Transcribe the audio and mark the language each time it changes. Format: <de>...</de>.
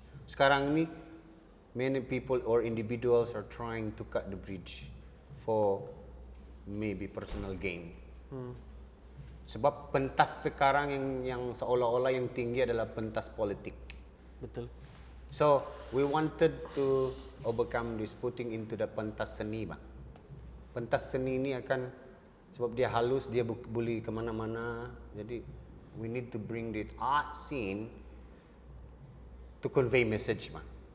<ms>Sekarang ni</ms> <en>many people or individuals are trying to cut the bridge for maybe personal gain.</en> <ms>Sebab pentas sekarang yang seolah-olah yang tinggi adalah pentas politik. Betul.</ms> <en>So we wanted to overcome this, putting into the</en> <ms>pentas seni, bang. Pentas seni ini akan, sebab dia halus, dia boleh kemana-mana.</ms> <en>Jadi we need to bring the art scene to convey message, bang.</en>